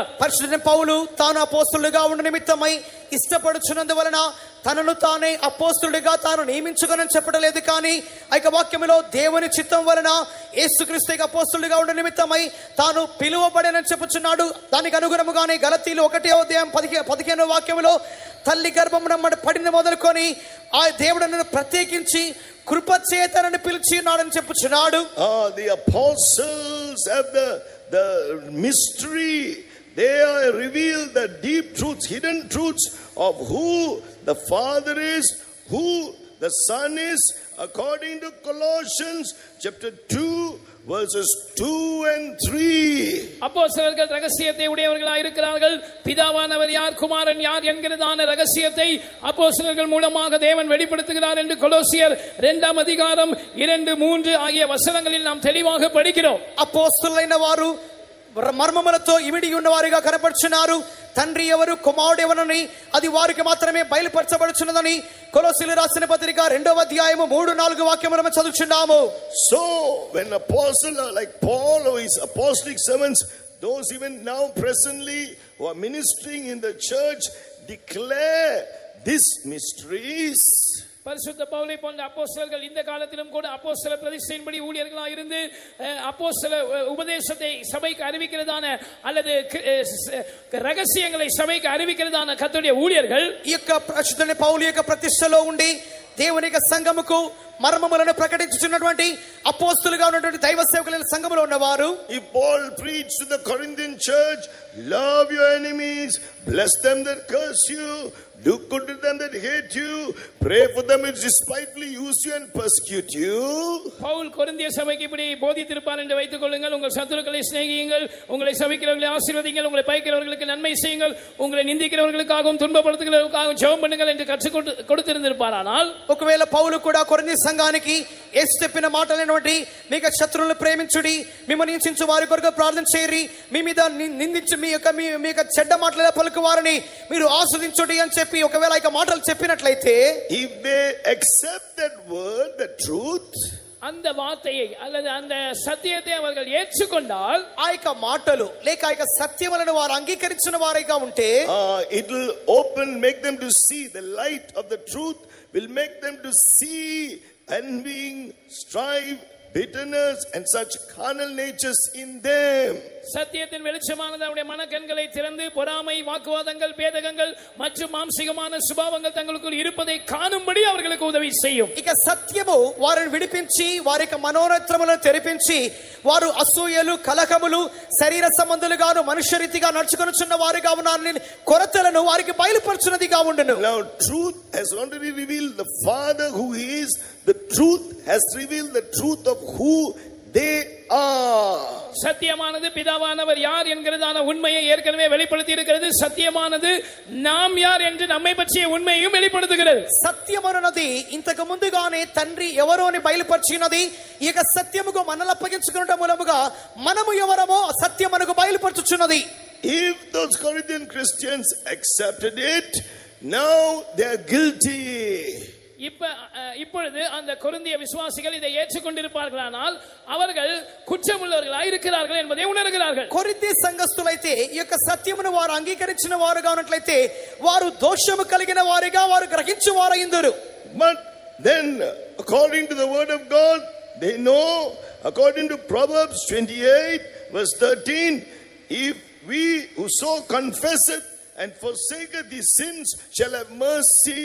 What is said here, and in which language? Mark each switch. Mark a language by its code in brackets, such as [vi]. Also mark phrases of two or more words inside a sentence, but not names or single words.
[te] పరిశుద్ధ పౌలు తాను అపోస్తలుడిగా ఉన్న నిమిత్తమై ఇష్టపడుచున్నందువలన తనను తానే అపోస్తలుడిగా తాను నియమించుకొనని చెప్పడలేదు, కానీ ఆ యొక్క వాక్యములో దేవుని చిత్తం వలన యేసుక్రీస్తు అపోస్తలుడిగా ఉన్న నిమిత్తమై తాను పిలువబడేనని చెప్పుచున్నాడు. దానికి అనుగుణముగానే గలతీయులు 1వ అధ్యాయం 15వ వాక్యములో తల్లి గర్భమున పడిన మొదలుకొని ఆ దేవుడు నన్ను ప్రత్యేకించి కృప చేతనని పిలిచి ఉన్నాడని చెప్పుచున్నాడు. [en] The apostles have the mystery. They are revealed the deep truths, hidden truths of who the Father is, who the Son is, according to Colossians chapter 2 verses 2 and 3. [ta] அப்போஸ்தலர்கள் ரகசியத்தை உடையவர்களாய் இருக்கிறார்கள். பிதாவானவர் யார், குமாரன் யார் என்கிறதான ரகசியத்தை அப்போஸ்தலர்கள் மூலமாக தேவன் வெளிப்படுத்துகிறார் என்று கொலோசியர் 2 அதிகாரம் 2 3 ஆகிய வசனங்களில் நாம் தெளிவாக படிக்கிறோம். [te] అపోస్తలులైన వారు మర్మములతో ఇమిడి ఉన్నవారుగా కనపడుచున్నారు. తండ్రి ఎవరు, కుమారుడు ఎవరని అది వారికి మాత్రమే బయలుపరచబడుచున్నదని కొలొస్సీయులకు రాసిన పత్రిక 2వ అధ్యాయము 3-4 వాక్యములను చదువుచున్నాము. [en] So when apostle like Paul or his apostolic servants, those even now presently who are ministering in the church, declare these mysteries. [ta] பரிசுத்த பவுலை போன்ற அப்போஸ்தலர்கள் இந்த காலத்திலும் கூட அப்போஸ்தல பிரதிஷ்டையின்படி ஊழியர்களாக இருந்து அப்போஸ்தல உபதேசத்தை சபைக்கு அறிவிக்கிறதான அல்லது ரகசியங்களை சபைக்கு அறிவிக்கிறதான கர்த்தருடைய ஊழியர்கள் [te] ఈ యొక్క పరిశుద్ధ పౌలు యొక్క ప్రతిష్టలో ఉండి దేవుని యొక్క సంఘముకు మర్మములను ప్రకటించుచున్నటువంటి అపోస్తలుగా ఉన్నటువంటి దైవ సేవకులైన సంఘములో ఉన్నవారు. [en] If Paul preached to the Corinthian church, love your enemies, bless them that curse you, do good to them that hate you, pray for them which despitefully use you and persecute you. [ta] பவுல் கொரிந்திய சபைக்கு இப்படி போதித்திருப்பார் என்று வைத்துக் கொள்ளுங்கள். உங்கள் சத்துருக்களை சிநேகியுங்கள், உங்களை சபிக்கிறவர்களை ஆசீர்வதிங்கள், உங்களை பகைக்கிறவர்களுக்கு நன்மை செய்யுங்கள், உங்களை நிந்திக்கிறவர்களுக்காகவும் துன்பப்படுத்துகிறவர்களுக்காகவும் ஜெபம் பண்ணுங்கள் என்று கற்றுக் கொடுத்திருந்திருப்பார். ஆனால் [te] ఒకవేళ పౌలు కూడా కొరింథీ సంఘానికి యేసు చెప్పిన మాటలైనటువంటి మీకు శత్రువులను ప్రేమించుడి, మిమ్మల్ని హింసించు వారి కొరకు ప్రార్థన చేయరి, మీ మీద నిందించి మీ యొక్క చెడ్డ మాటలు పలుకు వారిని మీరు ఆస్వాదించుడి అని చెప్పి ఒకవేళ ఇక మాటలు చెప్పినట్లయితే, [en] if they accept that word, the truth, [ta] அந்த வார்த்தையை அல்லது அந்த சத்தியத்தை அவர்கள் ஏற்றுக்கொண்டால், [te] ఆ యొక్క మాటలు లేక ఆ యొక్క సత్యములను వారు అంగీకరించిన వారిగా ఉంటే, [en] it will make them to see the light of the truth, will make them to see envying, strife, bitterness and such carnal natures in them. [ta] சத்தியத்தின் வெளிச்சமானது அவருடைய மனக்கண்களை திறந்து பொறாமை, வாக்குவாதங்கள், பேதகங்கள் மற்றும் மாம்சீகமான சுபாவங்கள் தங்களுக்குள் இருப்பதை காணும்படி அவர்களுக்கு உதவி செய்யும். [te] ఇక సత్యము వారిని విడిపించి వారి యొక్క మనోనేత్రములను తెరిపించి వారు అసూయలు, కలహములు, శరీర సంబంధులుగాను మనుష్యరీతిగా నడుచుకొనుచున్న వారిగా ఉన్నారని కొరతలను వారికి బయలుపరచునదిగా ఉండును. [en] Now truth has already revealed the Father who is. The truth has revealed the truth of who they are. [ta] சத்தியமானது பிதாவானவர் யார் என்கிறதான உண்மையை ஏற்கனவே வெளிப்படுத்தி இருக்கிறது. சத்தியமானது நாம் யார் என்று நம்மை பற்றிய உண்மையையும் வெளிப்படுத்துகிறது. [te] సత్యమనున్నది ఇంతకు ముందుగానే తండ్రి ఎవరో అని బయలుపరిచినది. ఇక సత్యముకు మనల్ని అప్పగించుకున్న మూలముగా మనము ఎవరమో సత్యం మనకు బయలుపరచుచున్నది. [en] If those Corinthian Christians accepted it, now they are guilty. [ta] இப்பொழுது அந்த கொரிந்திய விசுவாசிகள் இதை ஏற்றுக்கொண்டிருப்பார்களானால் அவர்கள் குற்றமுள்ளவர்களாய் இருக்கிறார்கள் என்பதை உணர்கிறார்கள். [te] కొరింథీ సంఘస్థులైతే ఈ యొక్క సత్యమును వారు అంగీకరించిన వారుగా ఉన్నట్లయితే వారు దోషము కలిగిన వారిగా వారు గ్రహించు వారైందురు. [en] But then according to the word of God, they know, according to Proverbs 28 verse 13, if we who so confess it and forsaketh these sins shall have mercy.